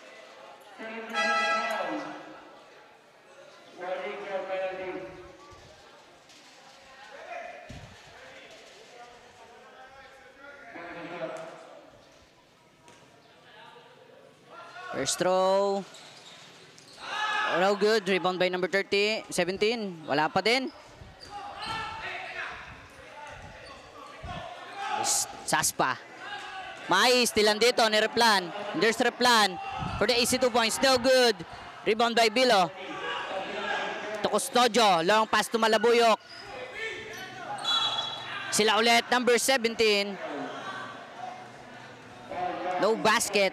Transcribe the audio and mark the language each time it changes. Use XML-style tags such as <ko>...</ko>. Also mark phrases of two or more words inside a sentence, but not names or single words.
<en>First throw. Oh, no good. Rebound by number 17.</en> <tl>Wala pa din. Saspa. May stilan dito ni Replan.</tl> <en>There's Replan for the easy 2 points. No good. Rebound by Bilo. To Custodio. Long pass to Malabuyok.</en> <tl>Sila ulit.</tl> <en>Number 17. No basket.</en>